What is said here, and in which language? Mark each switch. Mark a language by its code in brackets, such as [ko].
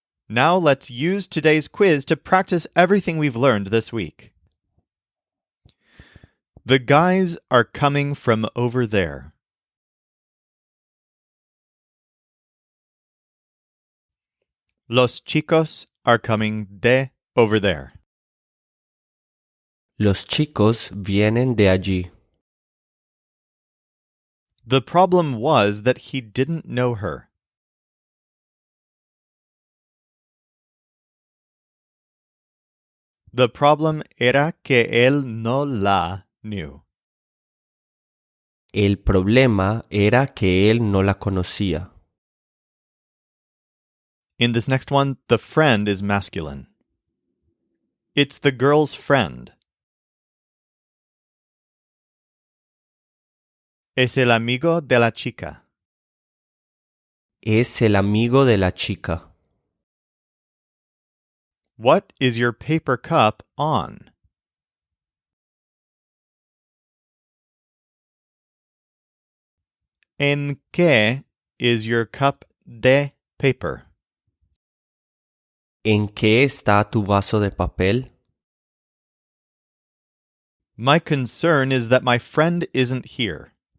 [en] Now let's use today's quiz to practice everything we've learned this week. The guys are coming from over there. [es] Los chicos [en] are coming [es] de [en] over there. [es] Los chicos vienen de allí. [en] The problem was that he didn't know her. The problem [es] era que él no la [en] knew. [es] El problema era que él no la conocía. [en] In this next one, the friend is masculine. It's the girl's friend. [es] Es el amigo de la chica. Es el amigo de la chica. [en] What is your paper cup on? [es] ¿En qué [en] is your cup [es] de [en] paper? [es] ¿En qué está tu vaso de papel? [en] My concern is that my friend isn't here.